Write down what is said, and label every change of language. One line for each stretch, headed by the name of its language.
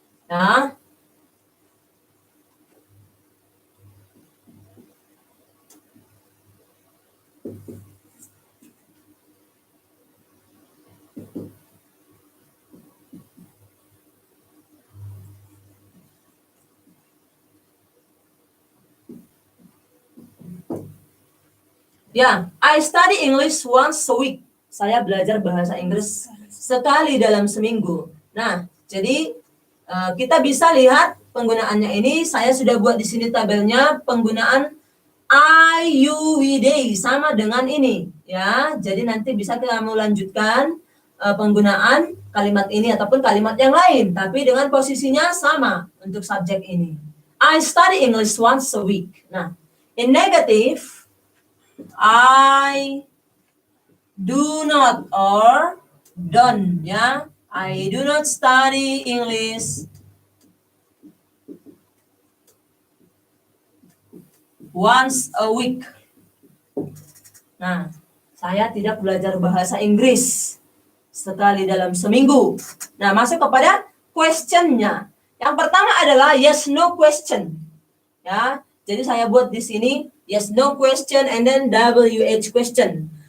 Indonesian: Nah, ya, I study English once a week. Saya belajar bahasa Inggris sekali dalam seminggu. Nah, jadi kita bisa lihat penggunaannya ini. Saya sudah buat di sini tabelnya penggunaan I, you, we, they sama dengan ini, ya. Jadi nanti bisa kamu lanjutkan penggunaan kalimat ini ataupun kalimat yang lain, tapi dengan posisinya sama untuk subjek ini.
English: I study English once a week. Nah, in negative, I do not or don't, ya. I do not study English once a week.
Indonesian: Nah, saya tidak belajar bahasa Inggris sekali dalam seminggu. Nah, masuk kepada question-nya. Yang pertama adalah yes no question. Ya, jadi saya buat di sini
English: yes no question and then WH question.